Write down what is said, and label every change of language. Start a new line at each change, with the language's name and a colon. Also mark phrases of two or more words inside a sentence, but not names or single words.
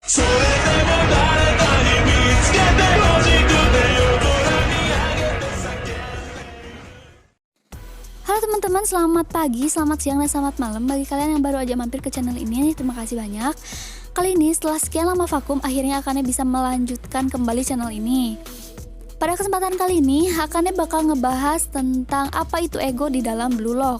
Japanese: それでも誰かに見つけてほしくて夜空見上げて叫ぶ
Indonesian: Halo teman-teman, selamat pagi, selamat siang, dan selamat malam bagi kalian yang baru aja mampir ke channel ini. Terima kasih banyak. Kali ini setelah sekian lama vakum, akhirnya Akane bisa melanjutkan kembali channel ini. Pada kesempatan kali ini, Akane bakal ngebahas tentang apa itu ego di dalam Blue Lock.